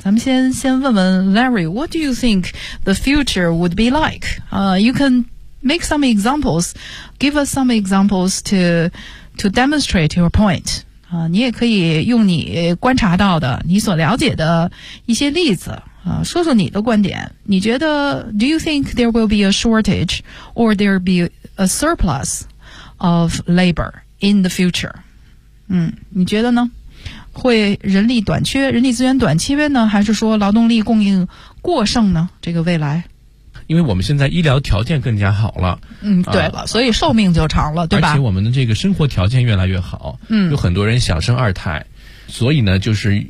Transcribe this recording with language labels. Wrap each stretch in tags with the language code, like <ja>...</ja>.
<zh>咱们先问问</zh> <en>Larry, what do you think the future would be like? You can make some examples, give us some examples to demonstrate your point.</en> <zh>你也可以用你观察到的，你所了解的一些例子说说你的观点。你觉得</zh> <en>do you think there will be a shortage or there be a surplus of labor in the future?</en> <zh>你觉得呢？会人力短缺，人力资源短缺呢，还是说劳动力供应过剩呢？这个未来，因为我们现在医疗条件更加好了，对了，所以寿命就长了，对吧？而且我们的这个生活条件越来越好，有很多人想生二胎，所以呢，就是</zh>